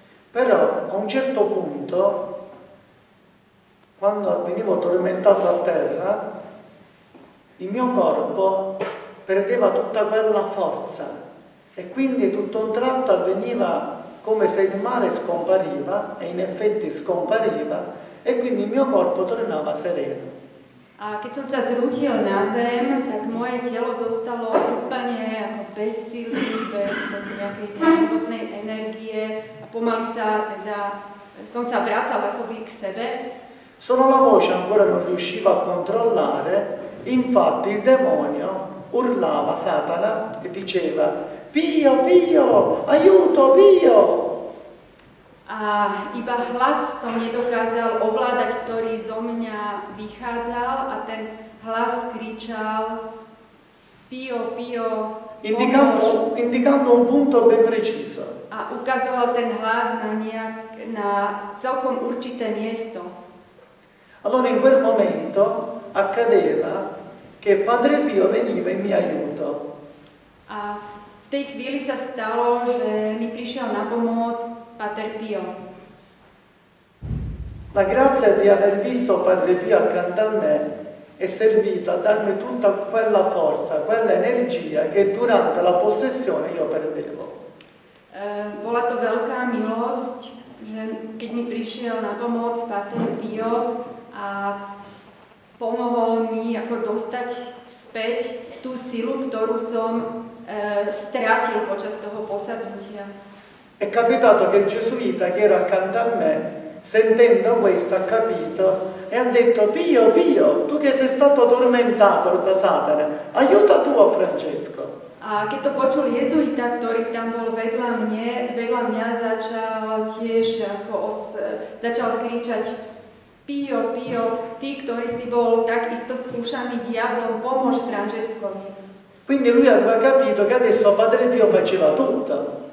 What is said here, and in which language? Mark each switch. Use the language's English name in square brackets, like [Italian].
[Italian] Però a un certo punto, quando venivo tormentato a terra, il mio corpo perdeva tutta quella forza. E quindi tutto un tratto avveniva come se il male scompariva, e in effetti scompariva, e quindi il mio corpo tornava sereno. [Slovak] A keď som sa zrútil na zem, tak moje telo zostalo úplne ako bez síly, bez nejakej životnej energie a pomaly som sa vracal akoby k sebe. [Italian] Solo la voce ancora non riusciva a controllare, infatti il demonio urlava, Satana, e diceva: Pio, Pio, aiuto, Pio! [Slovak] A iba hlas som nedokázal ovládať, ktorý zo mňa vychádzal a ten hlas kričal Pio, Pio, [Italian] indicando un punto ben preciso. [Slovak] A ukazoval ten hlas na celkom určité miesto. [Italian] Allora in quel momento accadeva che Padre Pio veniva in mio aiuto. [Slovak] A v tej chvíli sa stalo, že mi prišiel na pomoc Pater Pio. [Italian] La grazia di aver visto Padre Pio accanto a me è servita a darmi tutta quella forza, quella energia che durante la possessione io perdevo. [Slovak] Bola to veľká milosť, že keď mi prišiel na pomoc Pater Pio a pomohol mi ako dostať späť tú silu, ktorú som strátil počas toho posadnutia. [Italian] È capitato che il gesuita che era accanto a me, sentendo questo, ha capito e ha detto: Pio, Pio, tu che sei stato tormentato da Satana, aiuta tu a Francesco. [Slovak] A keď to počul jezuita, ktorý tam bol vedľa mňa začal tiež začal kričať: Pio, Pio, ty, ktorý si bol takisto skúšaný diablom, pomôž Francescovi. [Italian] Quindi lui aveva capito che adesso Padre Pio faceva tutto.